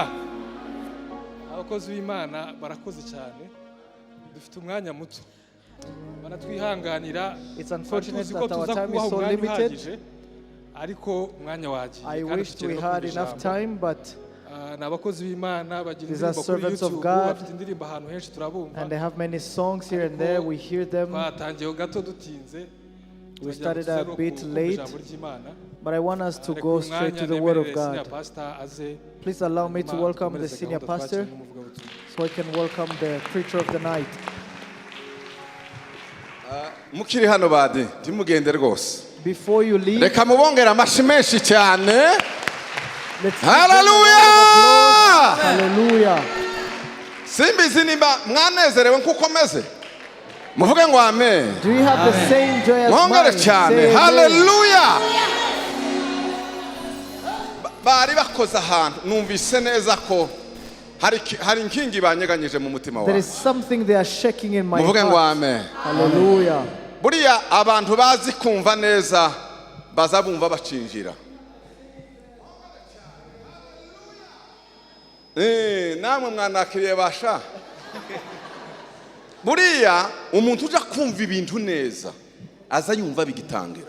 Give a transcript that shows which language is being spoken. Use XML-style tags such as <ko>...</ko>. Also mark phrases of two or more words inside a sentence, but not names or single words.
<rw>Abakozi b'Imana barakoze cyane, dufite umwanya muto, baratwihanganira.</rw> <en>It's unfortunate that our time is so limited.</en> <rw>Ariko umwanya wagiye.</rw> <en>I wished we had enough time, but</en> <rw>n'abakozi b'Imana bagira indirimbo kuri YouTube, bafite indirimbo ahantu henshi turabumva,</rw> <en>and they have many songs here and there. We hear them.</en> <rw>Twatangiye gato dutinze.</rw> <en>We started a bit late, but I want us to go straight to the Word of God. Please allow me to welcome the senior pastor so I can welcome the preacher of the night.</en> <rw>Mukiri hano badi timugende rwose.</rw> <en>Before you leave,</en> <rw>reka mubongera amashi menshi cyane. Hallelujah! Hallelujah! Simbizi nimba mwanezerewe nkuko meze. Muvuge ngo amen.</rw> <en>Do you have the same joy as mine? Say hallelujah.</en> <rw>bari bakoze ahantu numvise neza ko hari inkingi banyeganyije mu mutima</rw> <en>There</en> <rw>wawe.</rw> <en>is something they are shaking in my</en> <rw>Muvuge ngo</rw> <en>heart.</en> <rw>amen. Hallelujah. Buriya abantu bazi kumva neza baza bumva bacinjira. Namwe mwanakiriye basha. Buriya umuntu uja kumva ibintu neza aza yumva bigitangira.</rw>